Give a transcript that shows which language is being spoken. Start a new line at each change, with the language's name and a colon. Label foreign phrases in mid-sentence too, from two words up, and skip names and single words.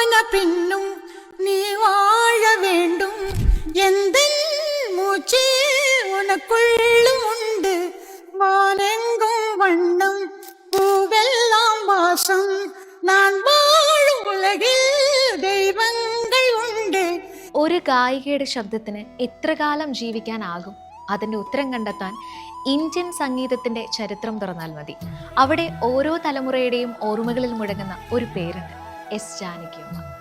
Tamil: பின்னும் நீ வாழ வேண்டும். எந்த மூச்சே உனக்குள்ளும் உண்டு. வானெங்கும் வண்ணம் பூவெல்லாம் வாசம். நான் வாழும் உலகில்
Malayalam: ദൈവങ്ങൾ ഉണ്ട്. ഒരു ഗായികയുടെ ശബ്ദത്തിന് എത്ര കാലം ജീവിക്കാനാകും? അതിൻ്റെ ഉത്തരം കണ്ടെത്താൻ ഇന്ത്യൻ സംഗീതത്തിൻ്റെ ചരിത്രം തുറന്നാൽ മതി. അവിടെ ഓരോ തലമുറയുടെയും ഓർമ്മകളിൽ മുഴങ്ങുന്ന ഒരു പേരുണ്ട്, എസ് ജാനകിയമ്മ.